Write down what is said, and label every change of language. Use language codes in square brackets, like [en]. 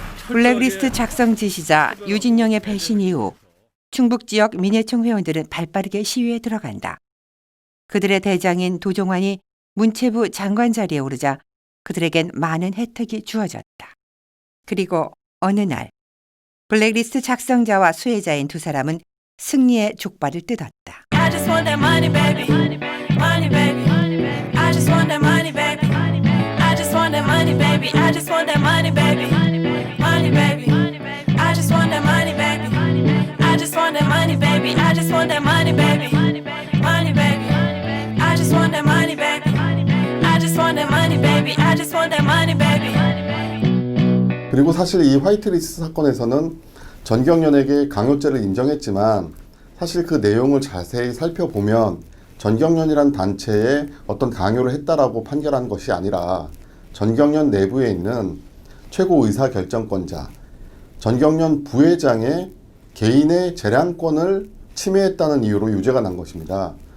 [ko] 블랙리스트 작성 지시자 유진영의 배신 이후 충북 지역 민해총 회원들은 발빠르게 시위에 들어간다. 그들의 대장인 도종환이 문체부 장관 자리에 오르자 그들에겐 많은 혜택이 주어졌다. 그리고 어느 날 블랙리스트 작성자와 수혜자인 두 사람은 승리의 족발을 뜯었다. [en] I just want that money, baby. Money, baby. I just want that money, baby. I just want that money, baby. I just want that money, baby. Money, baby. I just want that money, baby. I just want that money, baby. I just want that money, baby. Money, baby. I just want that money, baby. I just want that money, baby. I just want that money, baby. [ko] 그리고 사실 이 화이트리스트 사건에서는 전경련에게 강요죄를 인정했지만 사실 그 내용을 자세히 살펴보면 전경련이란 단체에 어떤 강요를 했다라고 판결한 것이 아니라 전경련 내부에 있는 최고 의사결정권자, 전경련 부회장의 개인의 재량권을 침해했다는 이유로 유죄가 난 것입니다.